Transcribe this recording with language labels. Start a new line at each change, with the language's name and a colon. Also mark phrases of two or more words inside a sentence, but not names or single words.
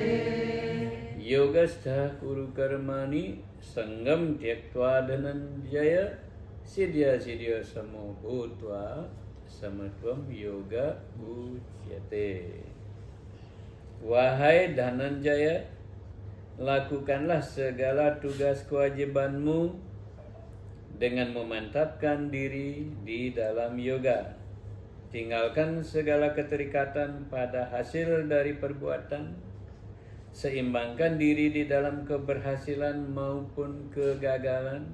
Sanskrit: योगस्थ कुरु कर्माणि सङ्गं त्यक्त्वा धनञ्जय सिद्ध्य सिद्ध्य समो भूत्वा समत्वं योग उच्यते.
Indonesian: Wahai Dhananjaya, lakukanlah segala tugas kewajibanmu dengan memantapkan diri di dalam yoga. Tinggalkan segala keterikatan pada hasil dari perbuatan. Seimbangkan diri di dalam keberhasilan maupun kegagalan.